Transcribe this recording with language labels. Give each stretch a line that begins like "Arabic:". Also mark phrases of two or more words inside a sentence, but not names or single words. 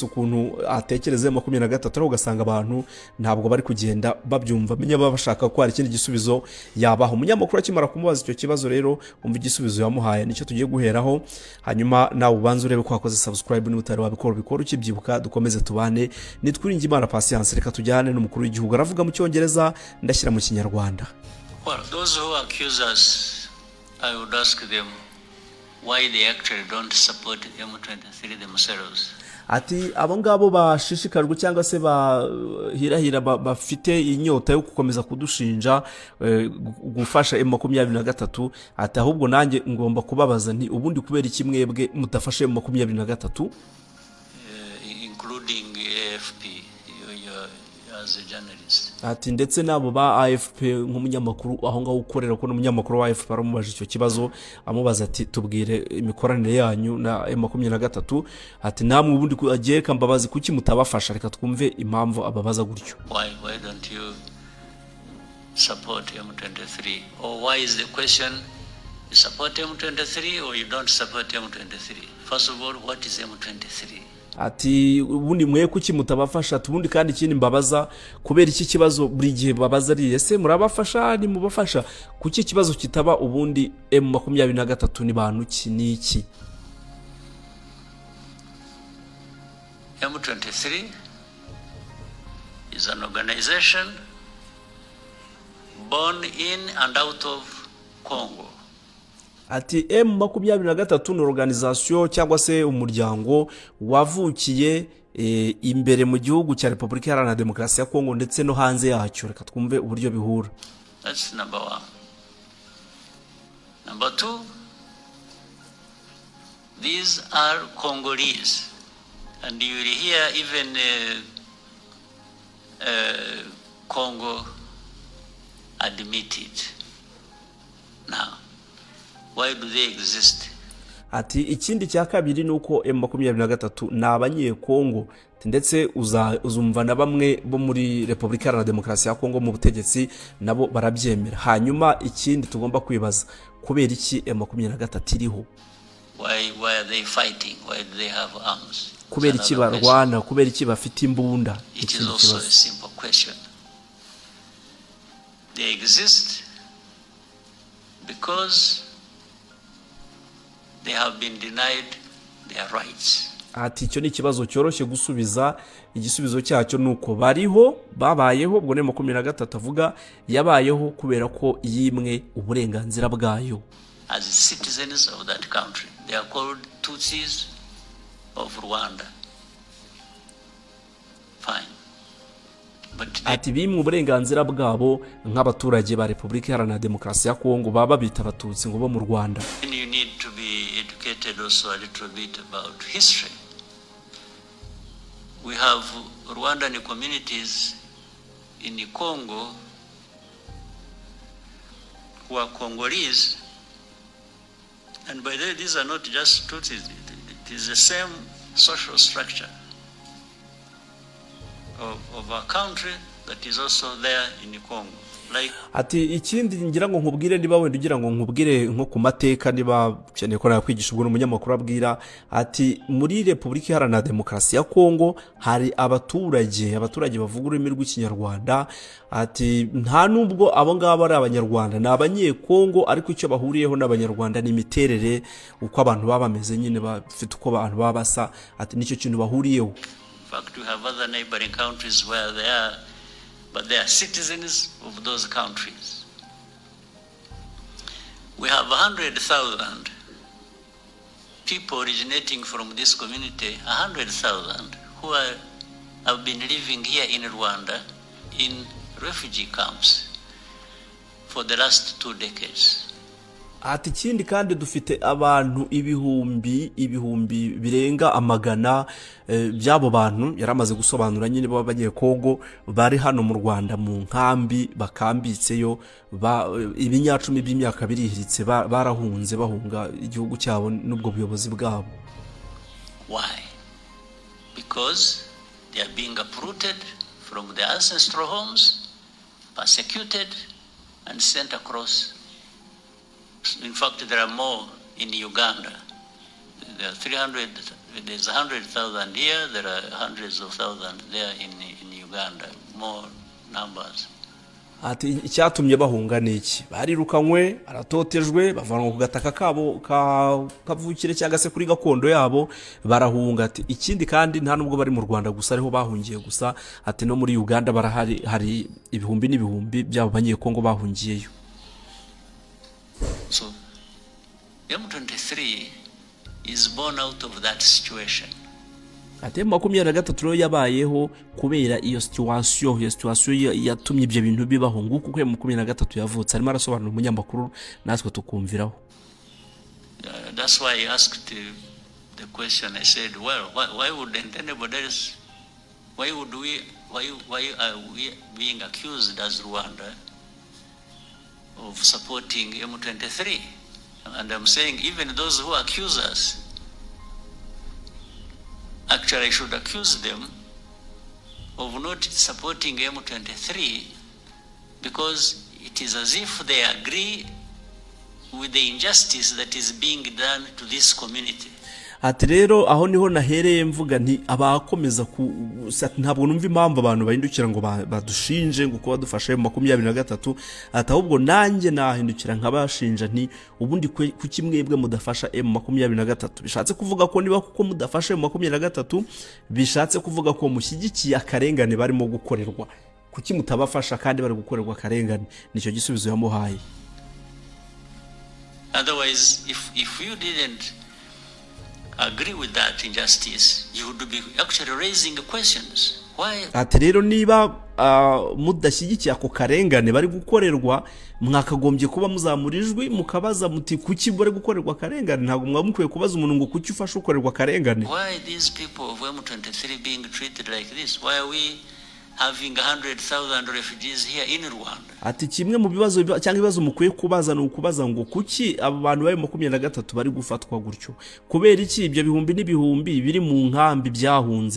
Kinyarwanda: ukuntu atekereze 23 aho ugasanga abantu ntabwo bari kugenda babyumva menya babashaka ko hari ikindi gisubizo yabaho umunyamakuru akimara kumubaza icyo kibazo rero umva igisubizo yamuhaye nicyo tugiye guheraho hanyuma nawe ubanze urebe ko wakoze subscribe n'utari wabikora ukibyibuka dukomeze tubane nitwiringe Imana patience reka tujyane n'umukuru w'igihugu aravuga mu cyongereza ndashyira mu kinyarwanda.
English: Well, those who accuse us, I would ask them why they actually don't support M23 themselves.
Kinyarwanda: Ati abo ngabo bashishikajwe cyangwa se bahirahira bafite inyota yo gukomeza kudushinja gufasha M23 ati ahubwo nanjye ngomba kubabaza nti ubundi kubera iki mwebwe mutafashe M23
English: including AFP as a journalist.
Kinyarwanda: Ati ndetse nabo ba AFP nk'umunyamakuru aho ngaho ukorera ko n'umunyamakuru wa AFP aramubaje icyo kibazo amubaza ati tubwire imikoranire yanyu na M23 ati namwe ubundi agiye kambabazi kuki mutabafasha reka twumve impamvu ababaza gutyo.
English: Why don't you support M23 or why is the question you support M23 or you don't support M23? First of all, what is M23?
Kinyarwanda: Ati ubundi mwe kuki mutabafasha tubundi kandi ikindi mbabaza kubera iki kibazo buri gihe babaza ari ese murabafasha ni mubafasha kuki kibazo kitaba ubundi M23 ni bantu ki niki.
English: M23 is an organization born in and out of Congo.
Kinyarwanda: Ati M23 ni organisation cyangwa se umuryango wavukiye imbere mu gihugu cya Repubulika Iharanira Demokarasi ya Kongo ndetse no hanze yacyo reka twumve uburyo bihura.
English: That's number one. Number two, these are Congolese and you will hear even Congo admit it. Now why do they exist?
Kinyarwanda: Ati ikindi cya kabiri nuko M23 nabanye Kongo ndetse uzumva na bamwe bo muri Repubulika Iharanira Demokarasi ya Kongo mu butegetsi nabo barabyemera hanyuma ikindi tugomba kwibaza kubera iki M23 iriho.
English: Why are they fighting? Why do they have arms?
Kinyarwanda: Kubera iki barwana kubera iki bafite imbunda.
English: It is also a simple question. They exist because they have been denied their rights.
Kinyarwanda: Ati icyo ni ikibazo cyoroshye gusubiza igisubizo cyacyo nuko bariho babayeho ubwo ne 23 avuga yabayeho kubera ko yimwe uburenganzira bwayo.
English: As citizens of that country they are called Tutsis of Rwanda. Fine.
Kinyarwanda: Ati bimwe uburenganzira bwabo nk'abaturage ba Repubulika Iharanira Demokarasi ya Kongo baba bita abatutsi ngo bo mu Rwanda.
English: You need to be educated also a little bit about history. We have Rwandan communities in Congo who are Congolese, and by the way these are not just Tutsis, it is the same social structure of our country, that is also there in Congo. Like,
Kinyarwanda: ati ikindi ngira ngo nkubwire niba wenda ugira ngo nkubwire nko ku mateka niba ukeneye ko nakwigisha ubwo umunyamakuru abwira ati muri Repubulika Iharanira Demokarasi ya Kongo hari abaturage bavuga ururimi rw'ikinyarwanda, ati nta nubwo abo ngabo ari abanyarwanda, ni abanyekongo, ariko icyo bahuriyeho n'abanyarwanda ni imiterere, uko abantu baba bameze nyine bafite uko abantu baba basa, ati nicyo kintu bahuriyeho.
English: in fact, we have other neighboring countries where they are, but they are citizens of those countries. We have 100,000 people originating from this community, 100,000 who have been living here in Rwanda in refugee camps for the last 2 decades.
Kinyarwanda: Ati ikindi kandi dufite abantu ibihumbi birenga amagana by'abo bantu yaramaze gusobanura nyine b'abanyekongo bari hano mu Rwanda mu nkambi bakambitseyo, ibinyacumi by'imyaka birihiritse barahunze bahunga igihugu cyabo n'ubwo buyobozi bwabo.
English: Why? Because they are being uprooted from their ancestral homes, persecuted and sent across. In fact, there are more in Uganda. There are 300, there's 100,000 here, there are hundreds of thousands there in Uganda, more numbers.
Kinyarwanda: Ati icyatumye bahunga niki? Barirukanywe, aratotejwe, bavanwa ku gataka kabo kavukire cyangwa se kuri gakondo yabo, barahunga. Ati ikindi kandi nta nubwo bari mu Rwanda gusa ariho bahungiye gusa, ati no muri Uganda barahari, hari ibihumbi n'ibihumbi by'abo banyekongo bahungiyeyo.
English: So, M23 is born out of that situation.
Kinyarwanda: Ati M23 rero yabayeho kubera iyo situation yatumye ibyo bintu bibaho, nguko uko M23 yavutse. Arimo arasobanura umunyamakuru natwe tukumviraho.
English: That's why I asked the question. I said, well, why wouldn't anybody else, why are we being accused as Rwanda of supporting M23? And I'm saying even those who accuse us, actually I should accuse them of not supporting M23 because it is as if they agree with the injustice that is being done to this community.
Kinyarwanda: Ati rero aho niho nahereye mvuga nti abakomeza ntabwo numva impamvu abantu bahindukira ngo badushinje ngo kuba dufashe mu 23, ati ahubwo nanjye nahindukira nkabashinja nti ubundi kuki mwebwe mudafasha M23. Bishatse kuvuga ko niba kuko mudafashe mu 23 bishatse kuvuga ko mushyigikiye akarengane barimo gukorerwa, kuki mutabafasha kandi bari gukorerwa akarengane? Nicyo gisubizo yamuhaye.
English: Otherwise, if you didn't agree with that injustice, you would be actually raising questions. Why?
Kinyarwanda: Ati rero niba mudashyigikiye ako karengane bari gukorerwa, mwakagombye kuba muzamurijwe mukabaza muti kuki bari gukorerwa karengane. Ntabwo mwamukwiye kubaza umuntu ngo kuki ufasha ukorerwa karengane.
English: Why these people of M23 being treated like this? Why are we having 100,000 refugees here in Rwanda?
Kinyarwanda: Ati kimwe mu bibazo cyangwa ibibazo mukwiye kubaza no kubaza ngo kuki abo bantu bari 23 bari gufatwa gutyo, kubera iki ibyo bihumbi n'ibihumbi biri mu nkambi byahunze?